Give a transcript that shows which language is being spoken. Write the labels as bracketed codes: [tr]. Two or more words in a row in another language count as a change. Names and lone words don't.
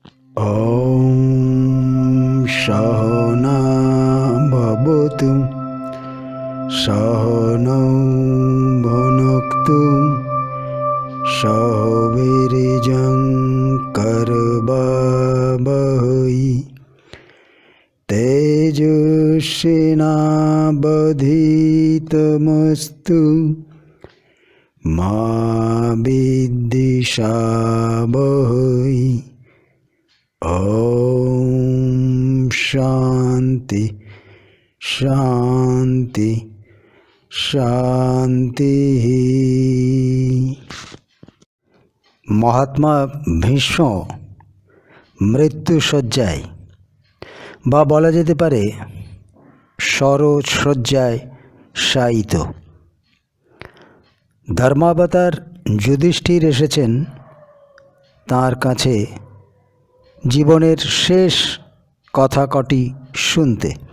[sa] ॐ सहना भवतु सहनौ भुनक्तु सह वीर्यं करवावहै तेजस्विनावधीतमस्तु मा विद्विषावहै। ओम शांति शांति शांति। [bn] মহাত্মা ভীষ্ম মৃত্যুশয্যায় বা বলা যেতে পারে সরোজ শয্যায় শায়িত। ধর্মাবতার যুধিষ্ঠির এসেছেন তাঁর কাছে জীবনের শেষ কথা কটি শুনতে।